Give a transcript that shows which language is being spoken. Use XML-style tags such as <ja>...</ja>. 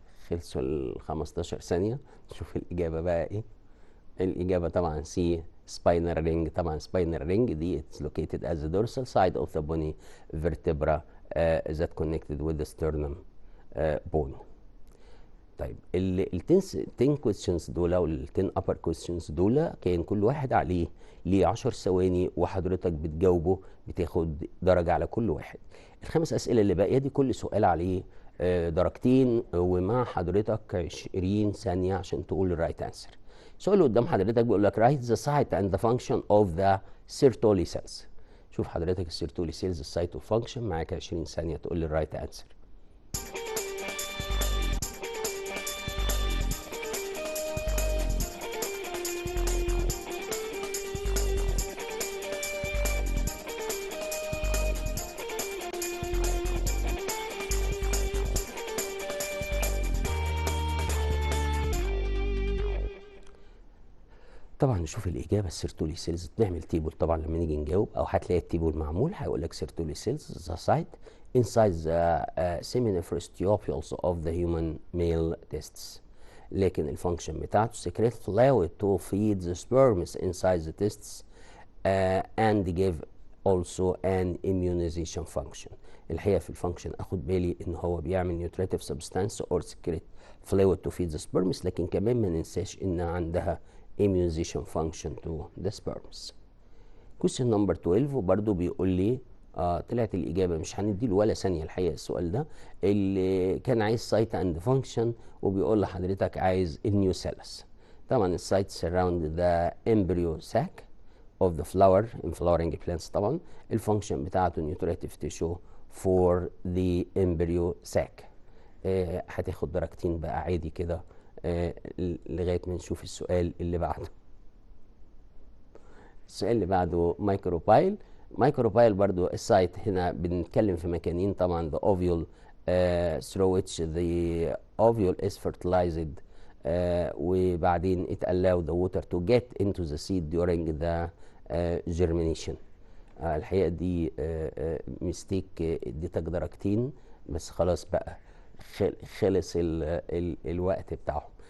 <ar>خلصوا ال 15 ثانية. نشوف الإجابة بقى إيه. الإجابة طبعا سي</ar> <en>spinal ring.</en> <ar>طبعا</ar> <en>spinal ring</en> <ar>دي</ar> <en>it's located as the dorsal side of the bony vertebra that connected with the sternum bone.</en> <ar>طيب ال</ar> <en>10 questions</en> <ar>دول او ال</ar> <en>10 upper questions</en> <ar>دول كان كل واحد عليه ليه 10 ثواني وحضرتك بتجاوبه بتاخد درجة على كل واحد. الخمس أسئلة اللي باقية دي كل سؤال عليه درجتين، ومع حضرتك 20 ثانية عشان تقول الرايت انسر. السؤال اللي قدام حضرتك بيقول لك</ar> <en>write the site and the function of the Sertoli cells.</en> <ar>شوف حضرتك السيرتولي سيلز السايت والفانكشن، معاك 20 ثانية تقول الرايت انسر. طبعا نشوف الاجابه. السيرتولي سيلز بنعمل تيبل طبعا لما نيجي نجاوب، او هتلاقي التيبل معمول هيقول لك سيرتولي سيلز ذا سايت</ar> <en>inside the seminiferous tubules of the human male testes.</en> <ar>لكن الفانكشن بتاعته</ar> <en>secrete fluid to feed the sperms inside the testes and give also an immunization function.</en> <ar>الحقيقه في الفانكشن اخد بالي ان هو بيعمل</ar> <en>nutritive substance or secrete fluid to feed the sperms،</en> <ar>لكن كمان ما ننساش ان عندها</ar> <en>immunization function to the sperms. question number 12</en> <ar>وبرده بيقول لي طلعت الإجابة مش هنديله ولا ثانية الحقيقة. السؤال ده اللي كان عايز سايت اند فانكشن، وبيقول لحضرتك عايز النيوسيلس. طبعا السايت</ar> <en>surround the embryo sac of the flower in flowering plants.</en> <ar>طبعا الفانكشن بتاعته</ar> <en>nutritive tissue for the embryo sac.</en> <ar>هتاخد درجتين بقى عادي كده لغايه ما نشوف السؤال اللي بعده. السؤال اللي بعده مايكروبايل. مايكروبايل برضو السايت هنا بنتكلم في مكانين طبعا</ar> <en>the ovule through which the ovule is fertilized</en> <ar>وبعدين</ar> <en>it allow the water to get into the seed during the germination.</en> <ar>الحقيقه دي ميستيك اديتك درجتين بس خلاص بقى خلص الوقت بتاعهم.</ar>